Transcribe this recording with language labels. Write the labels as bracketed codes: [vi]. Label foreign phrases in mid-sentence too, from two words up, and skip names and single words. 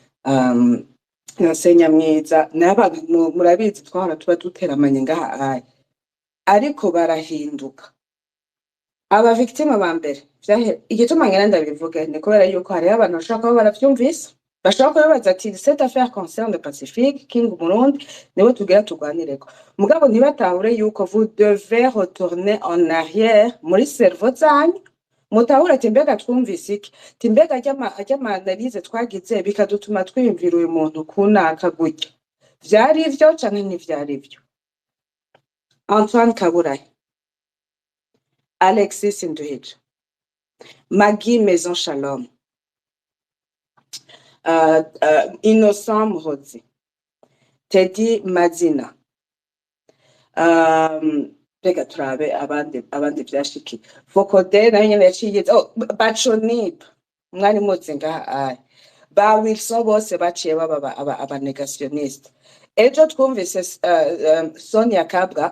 [rn] Senya mwiza n'abantu murabizi twahora tuba duteramanye ngaha ariko barahinduka aba victime ba mbere igituma ngenda ndabivuga ni kubera yuko hari abantu bashaka kuba baravyumvise bashaka kubaza ati [fr] cette affaire concerne le [rn] Pacifique King Burundi niwe tugira tugwanireko mugabo ntibatahure yuko [fr] vous devez retourner en arrière [rn] muri cerveau zanyu mutahure ati mbega twumvise iki ati mbega ajya analyse twagize bikadutuma twiyumvira uyu muntu kunaka gutya vyari ivyo canke ntivyari ivyo Antoine Kaburahe Alexis Nduhije Maggie Maison Shalom Innocent Muhozi Teddy Mazina reka turabe abandi vyashiki Focode nayo nyene yaciye Bachonib mwari muzi ngaha ba Wilson bose baciye baba aba negationniste ejo twumvise Sonia Kabwa